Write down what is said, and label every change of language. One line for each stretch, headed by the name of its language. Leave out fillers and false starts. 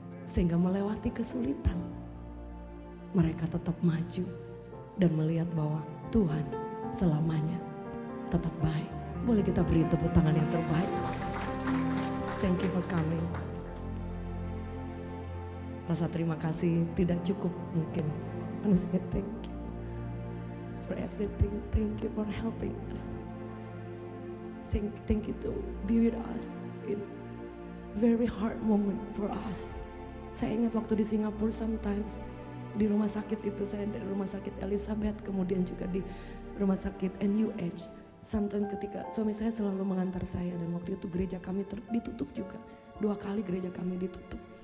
Indonesian: Sehingga melewati kesulitan, mereka tetap maju dan melihat bahwa Tuhan selamanya tetap baik. Boleh kita beri tepuk tangan yang terbaik.
English: Thank you for coming.
Indonesian: Rasa terima kasih tidak cukup mungkin.
English: And I say thank you for everything. Thank you for helping us. Thank you to be with us in very hard moment for us.
Indonesian: Saya ingat waktu di Singapura, sometimes di rumah sakit itu, saya dari rumah sakit Elizabeth, kemudian juga di rumah sakit NUH. Sometimes ketika suami saya selalu mengantar saya, dan waktu itu gereja kami ditutup juga. 2 kali gereja kami ditutup.